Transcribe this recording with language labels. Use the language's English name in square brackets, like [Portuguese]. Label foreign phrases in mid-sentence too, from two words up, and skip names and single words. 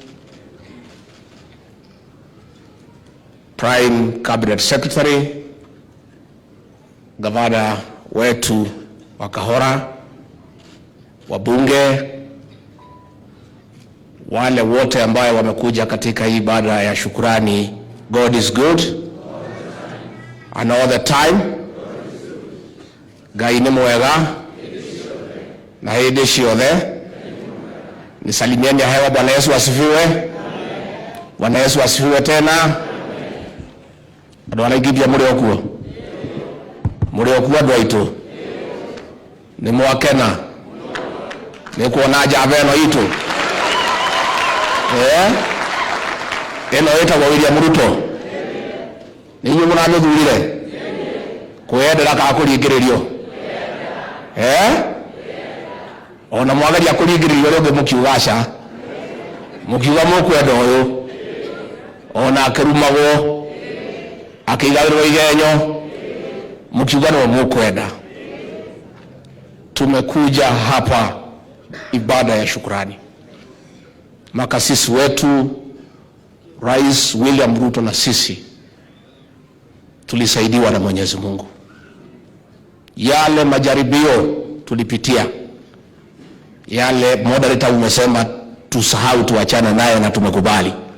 [English] Prime Cabinet Secretary, [Swahili] gavana wetu wa Kahora, wabunge, wale wote ambao wamekuja katika hii ibada ya shukrani. [English] God is good and all the time. [Kikuyu] Ngai ni mwega na hĩndĩ ciothe. [Swahili] Nisalimieni hewa. Bwana Yesu asifiwe. Bwana Yesu asifiwe tena. [Kikuyu] Andũ a Laikipia mũrĩ okuo? Mũrĩ okuo andũ aitũ? Nĩ mwakena nĩ kuona njamba ĩno itũ? Ĩno ĩtagwo William Ruto. Nĩ inyuĩ mũramĩthurire? Kwĩyendera kana kũringĩrĩrio? Ona mwageria kũringĩrĩrio rĩngĩ mũkiuga aca, mũkiuga mũkwenda ũyũ, ona akĩrumagwo akĩigarĩrwo igenyo, mkiuga ndio mũkwenda. [Swahili] Tumekuja hapa ibada ya shukrani. Makasisi wetu Rais William Ruto na sisi tulisaidiwa na Mwenyezi Mungu. Yale majaribio tulipitia, yale moderator umesema tusahau, tuachane nayo, na tumekubali.